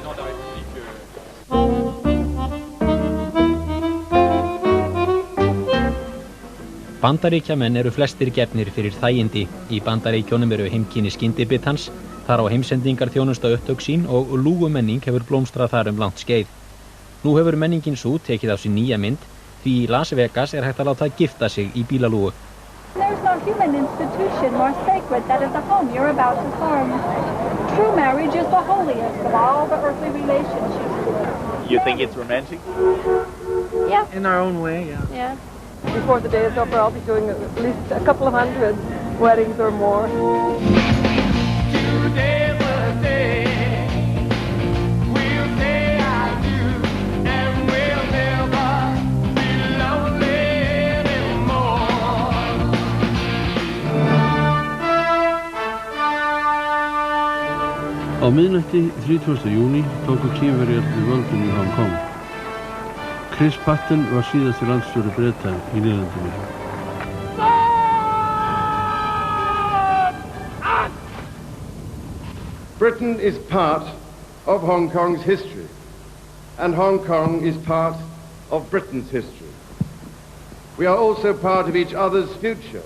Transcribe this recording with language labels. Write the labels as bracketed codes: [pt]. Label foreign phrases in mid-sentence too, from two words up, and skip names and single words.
[is] Bandaríkjamenn eru flestir gefnir fyrir þægindi. Í Bandaríkjónum eru heimkynni skyndibitans, þar á heimsendingar þjónusta upptök sín og lúgumenning hefur blómstrað þar langt skeið. Nú hefur menningin sú tekið á sig nýja mynd, því í Las Vegas hægt að láta gifta sig í bílalúgu. [en] There's no human institution more sacred than the home you're about to form. True marriage is the holiest of all the earthly relationships. You think it's romantic? Yeah. In our own way, yeah. Yeah. Before the day is over, I'll be doing at least a couple of 100 weddings or more. Today was the day. We'll say I do, and we'll never be lonely anymore. [is] Á miðnætti 30. júní tóku Kínverjar við völdum í Hong Kong. Chris Patten var síðasti landsstjóri Breta í nýlandinu. [en] Britain is part of Hong Kong's history, and Hong Kong is part of Britain's history. We are also part of each other's future.